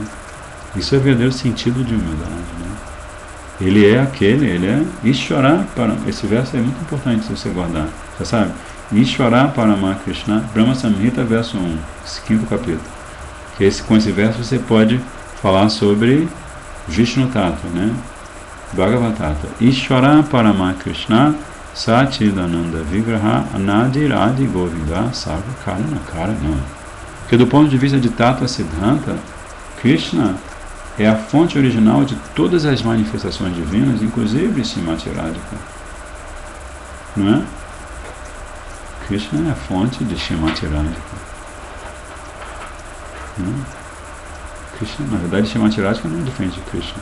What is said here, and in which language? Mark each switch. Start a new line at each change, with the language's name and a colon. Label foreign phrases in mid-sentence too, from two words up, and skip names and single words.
Portuguese: Isso é o verdadeiro sentido de humildade, né? Ele é Ishvara para. Esse verso é muito importante se você guardar. Você sabe?
Sanskrit: ईश्वर परम कृष्ण ब्रह्म संहिता,
Portuguese: verso 1, esse 5º capítulo. Com esse verso você pode falar sobre
Sanskrit: विष्णु तत्त्व,
Portuguese: né?
Sanskrit: भगवत् तत्त्व. ईश्वर परम कृष्ण सच्चिदानन्द विग्रह अनादि आदि गोविन्द सर्व कारण कारण.
Portuguese: Porque do ponto de vista de
Sanskrit: तत्त्व सिद्धान्त,
Portuguese: Krishna é a fonte original de todas as manifestações divinas, inclusive Srimati Radhika. Não é? Krishna é a fonte de Srimati Radhika. Krishna, na verdade, Srimati Radhika não é diferente de Krishna.